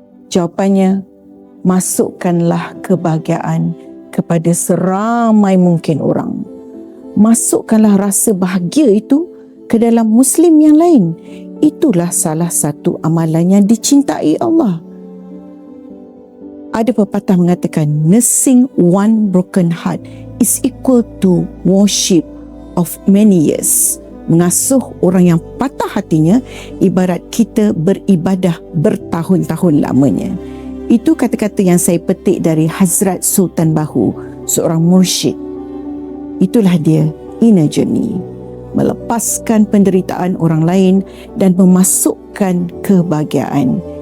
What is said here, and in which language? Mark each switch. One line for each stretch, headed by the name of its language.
Malay: Jawapannya, masukkanlah kebahagiaan kepada seramai mungkin orang. Masukkanlah rasa bahagia itu ke dalam Muslim yang lain. Itulah salah satu amalan yang dicintai Allah. Ada pepatah mengatakan,
English: nursing one broken heart is equal to worship of many years.
Malay: Mengasuh orang yang patah hatinya ibarat kita beribadah bertahun-tahun lamanya. Itu kata-kata yang saya petik dari Hazrat Sultan Bahu, seorang mursyid. Itulah dia, inner journey. Melepaskan penderitaan orang lain dan memasukkan kebahagiaan.